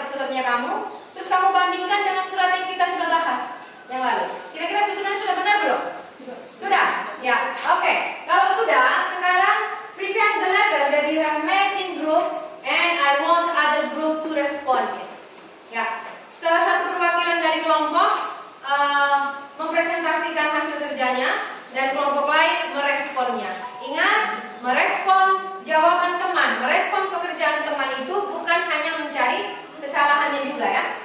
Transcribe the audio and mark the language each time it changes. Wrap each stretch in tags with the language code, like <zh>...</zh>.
<id>suratnya kamu, terus kamu bandingkan dengan surat yang kita sudah bahas yang lalu. Kira-kira susunan sudah benar belum? Sudah? Ya, oke. Kalau sudah, sekarang</id> <en>present the letter that you have made in group and I want other group to respond.</en> <id>Ya, salah satu perwakilan dari kelompok mempresentasikan hasil kerjanya dan kelompok lain meresponnya. Ingat, merespon jawaban teman, merespon pekerjaan teman itu bukan hanya mencari kesalahannya juga ya.</id>